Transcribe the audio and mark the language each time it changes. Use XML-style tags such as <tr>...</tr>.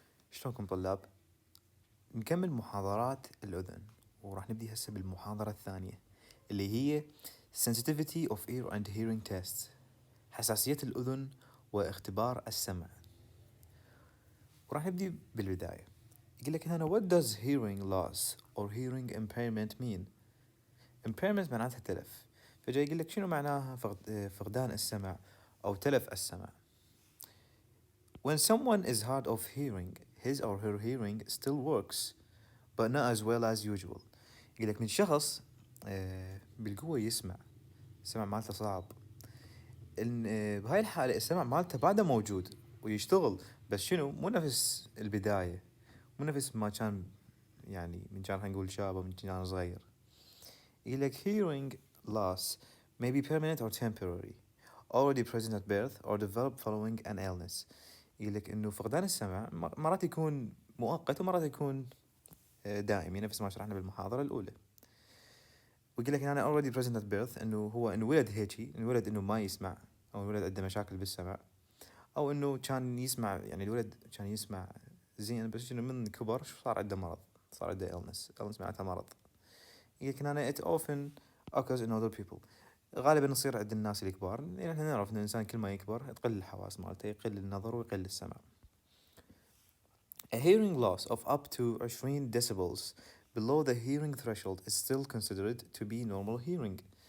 <ar>شلونكم طلاب؟ نكمل محاضرات الأذن، وراح نبدي هسه بالمحاضرة الثانية اللي هي</ar> <en>Sensitivity of Ear and Hearing Tests،</en> <ar>حساسية الأذن واختبار السمع. وراح نبدي بالبداية. يقول لك هنا</ar> <en>what does hearing loss or hearing impairment mean؟</en> <ar>impairment معناتها تلف، فجاي يقول لك شنو معناها فقدان السمع أو تلف السمع.</ar> <en>When someone is hard of hearing, his or her hearing still works, but not as well as usual.</en> <ar>يقول لك من شخص بالقوة يسمع، السمع مالته صعب، إن بهاي الحالة السمع مالته بعده موجود ويشتغل، بس شنو مو نفس البداية، مو نفس ما كان، يعني من كان نقول شاب ومن كان صغير. يقول لك</ar> <en>hearing loss may be permanent or temporary, already present at birth or develop following an illness.</en> <ar>يقول لك انه فقدان السمع مرات يكون مؤقت ومرات يكون دائمي، نفس ما شرحنا بالمحاضرة الأولى. ويقول لك هنا</ar> <en>already present at birth</en> <ar>انه هو انولد هيجي، انولد انه ما يسمع او انولد عنده مشاكل بالسمع، او انه كان يسمع، يعني الولد كان يسمع زين بس انه من كبر صار عنده مرض، صار عنده illness معناتها مرض. يقول لك هنا</ar> <en>it often occurs in older people،</en> <ar>غالبا يصير عند الناس الكبار، لان احنا نعرف ان الانسان كل ما يكبر تقل الحواس مالته، يقل النظر ويقل السمع.</ar> <en>A hearing loss of up to 20 decibels below the hearing threshold is still considered to be normal hearing.</en>